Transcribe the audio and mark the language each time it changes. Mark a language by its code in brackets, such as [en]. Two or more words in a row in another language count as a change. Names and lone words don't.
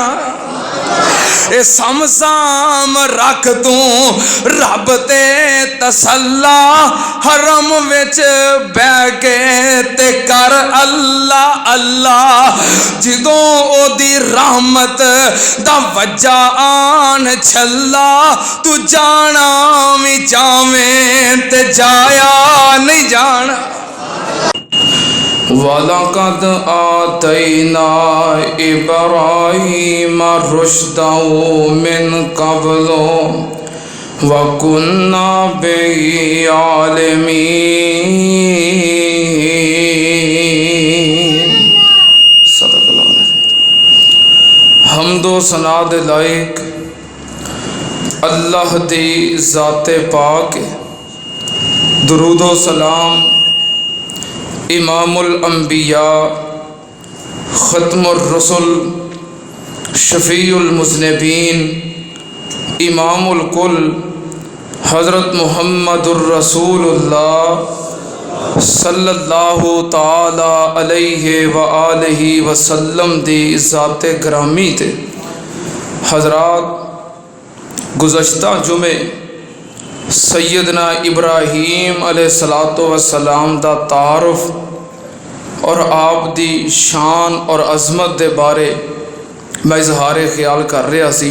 [pa] اے صمصام رکھ تو رب تے تسلا، حرم وچ بہہ کے تے کر اللہ اللہ، جدوں اوہدی رحمت دا وجا آن چھلا، تو جانا بھی جاویں تے جایا نہیں جانا. [ar] ولقد آتينا إبراهيم رشده من قبل وكنا به عالمين. صدق الله عليه. [pa] حمد و ثنا دے لائق اللہ دی ذاتے پاک، درود و سلام [ar] إمام الأنبياء ختم الرسل شفيع المذنبين إمام الكل حضرت محمد رسول الله صلى الله تعالى عليه وآله وسلم [pa] دی ذاتِ گرامی تے حضرات، گزشتہ جمعے سیدنا ابراہیم علیہ الصلوۃ والسلام دا تعارف اور آپ دی شان اور عظمت دے بارے میں اظہار خیال کر رہا سی.